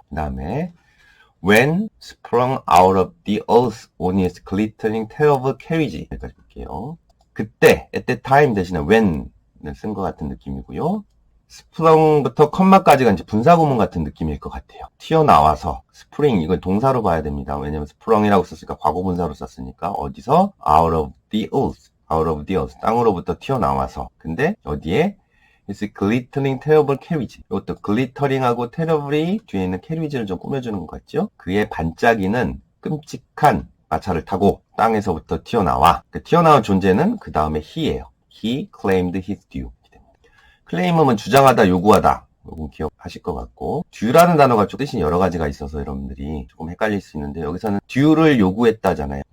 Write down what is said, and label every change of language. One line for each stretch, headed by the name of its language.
Korean: 그 다음에
English: when sprung out of the earth on its glittering terrible carriage.
Korean: 여기까지 볼게요. 그때, at that time 대신에 when을 쓴 것 같은 느낌이고요. sprung부터 컴마까지가 이제 분사구문 같은 느낌일 것 같아요. 튀어나와서 spring, 이건 동사로 봐야 됩니다. 왜냐면 sprung이라고 썼으니까 과거분사로 썼으니까 어디서?
English: out of the earth,
Korean: 땅으로부터 튀어나와서. 근데 어디에?
English: It's glittering terrible carriage.
Korean: 이것도 glittering하고 terribly 뒤에 있는 carriage를 좀 꾸며주는 것 같죠? 그의 반짝이는 끔찍한 마차를 타고 땅에서부터 튀어나와. 그 튀어나온 존재는 그 다음에 he예요.
English: He claimed his due.
Korean: claim은 주장하다, 요구하다. 요건 기억하실 것 같고, due라는 단어가 좀 뜻이 여러 가지가 있어서 여러분들이 조금 헷갈릴 수 있는데, 여기서는 due를 요구했다잖아요.